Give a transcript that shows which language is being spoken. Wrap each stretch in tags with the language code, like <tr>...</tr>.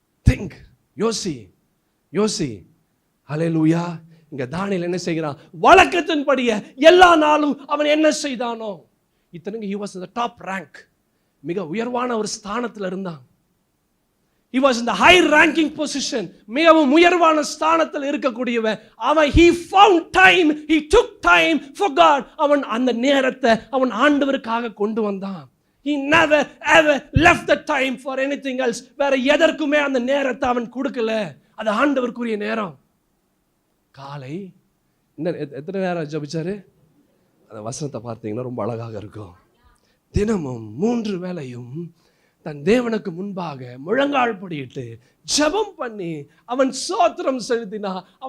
<ta>Think, யோசி. ஹல்லேலூயா. இங்க தானியேல் என்ன செய்கிறான்? வழக்கத்தின்படியே எல்லா நாளும் அவன் என்ன செய்தானோ, இத்தனைக்கு</ta> <en>he was in the top rank,</en> <ta>மிக உயர்வான ஒரு ஸ்தானத்தில் இருந்தான்.</ta> <en>he was in the high ranking position,</en> <ta>மிகவும் உயர்வான ஸ்தானத்தில் இருக்கக்கூடியவன் அவன்.</ta> <en>he found time, he took time for God.</en> <ta>அவன் அந்த நேரத்தை அவன் ஆண்டவருக்காக கொண்டு வந்தான்.</ta> <en>he never ever left the time for anything else.</en> <ta>வேற எதற்குமே அந்த நேரத்தை அவன் கொடுக்கல. அது ஆண்டவருக்குரிய நேரம். காலை எத்தனை நேரம் ஜபிச்சாரு? அந்த வசனத்தை பார்த்தீங்கன்னா ரொம்ப அழகாக இருக்கும். தினமும் 3 வேளையும் தன் தேவனுக்கு முன்பாக முழங்கால் படியிட்டு ஜெபம் பண்ணி அவன் ஸ்தோத்திரம் செலுத்தினான்.</ta>